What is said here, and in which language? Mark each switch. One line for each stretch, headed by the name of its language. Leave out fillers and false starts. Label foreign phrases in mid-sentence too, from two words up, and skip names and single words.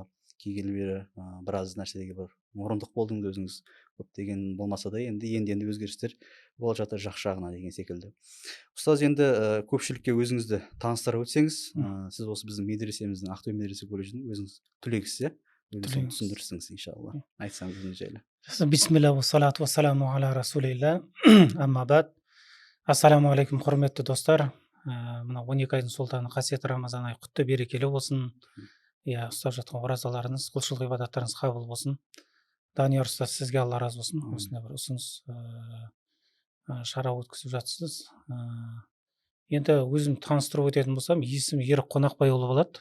Kazakh: Келгелі бері біраз нәрселерге бір мұрындық болдыңыз өзіңіз. Көптеген болмаса да енді өзгерістер болып жатыр жақсы жағына деген секілді. Ұстаз, енді көпшілікке өзіңізді таныстырып өтсеңіз, сіз осы біздің медресеміздің, Ақтөбе медресе колледжінің өзіңіз түлегісіз, иә? Соны түсіндірсеңіз иншалла. Айтсаңыз өзіңіз жайлы.
Arabic: بسم الله والصلاة والسلام على رسول الله. أما بعد السلام عليكم,
Kazakh: құрметті достар. Мына 12 айдың сұлтаны қасиетті рамазан айы құтты берекелі болсын. Ұстап жатқан оразаларыңыз, құлшылық ғибадаттарыңыз қабыл болсын. Данияр ұстаз, сізге Алла разы болсын. Осындай бір ұсыныс шара өткізіп жатсыз. Енді өзім таныстырып өтетін болсам, есім Ерік Қонақбайұлы болады.